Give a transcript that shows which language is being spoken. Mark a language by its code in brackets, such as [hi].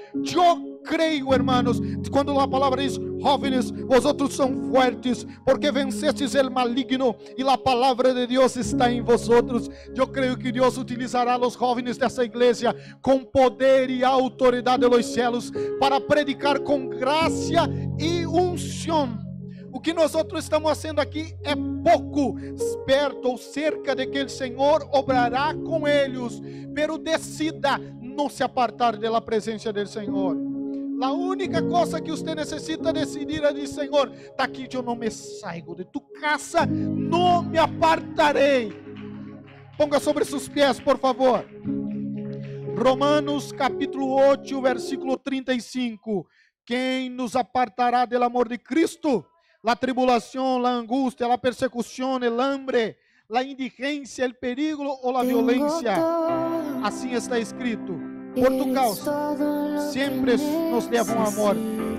[es] Yo creo, hermanos, cuando la palabra dice, jóvenes, vosotros son fuertes, porque vencestes el maligno y la palabra de Dios está en vosotros. Yo creo que Dios utilizará a los jóvenes de esa iglesia con poder y autoridad de los cielos para predicar con gracia y unción. [pt] O que [es] nosotros estamos haciendo [pt] aqui é pouco, perto ou cerca de que o Senhor obrará com eles, pero decida não se apartar da presença do Senhor. A única coisa que você necessita decidir é dizer, Senhor, daqui eu não me saio de tu casa, não me apartarei. Ponga sobre seus pés, por favor. Romanos capítulo 8, versículo 35. Quem nos apartará do amor de Cristo? [es] La tribulación, la angustia, la persecución, el hambre, la indigencia, el peligro o la violencia. Así está escrito. Por tu causa, siempre nos llevan a muerte.